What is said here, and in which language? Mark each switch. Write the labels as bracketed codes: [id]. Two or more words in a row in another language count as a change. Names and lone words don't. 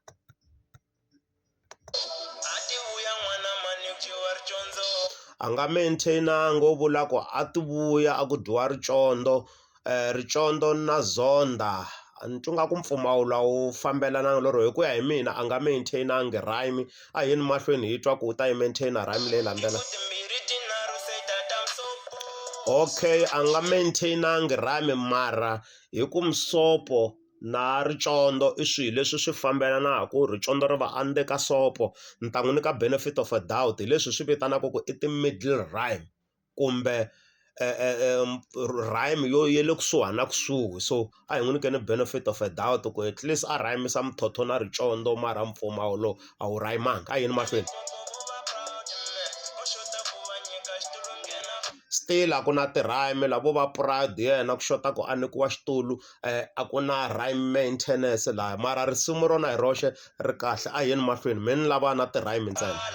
[ts] a nga maintainangi u vula ku a ti vuya a ku dyiwa ricondo ricondo na zonda ni twa ku mpfumawulo wu fambelana lero hi ku ya hi mina a nga maintainangi rhyme a yeni mahlweni hi twa ku u ta yi maintaina rhyme leyi landzelaka okay a nga maintainangi rhyme mara hi ku msopo na ricondo i swilo leswi swi fambelanaka ricondo ri va ande ka sopo ni ta n'wi nyika [en] benefit of a doubt [ts] leswi swi vitanaka ku i ti- [en] middle rhyme [ts] kumbe rhyme ye le kusuhani na kusuhi so a hi n'wi nyikeni [en] benefit of a doubt [ts] ku [en] at least [ts] a rhymisa mthotho na ricondo mara mpfumawulo a wu rhymanga a yini mahlweni still a ku na ti-rhyme lavo va proud yena ku xota ku a nyikiwa xitulu a ku na [en] rhyme maintenance [ts] laha mara risimu rona hi roxe ri kahle a yeni mahlweni me ni lava na ti-rhyme ntsena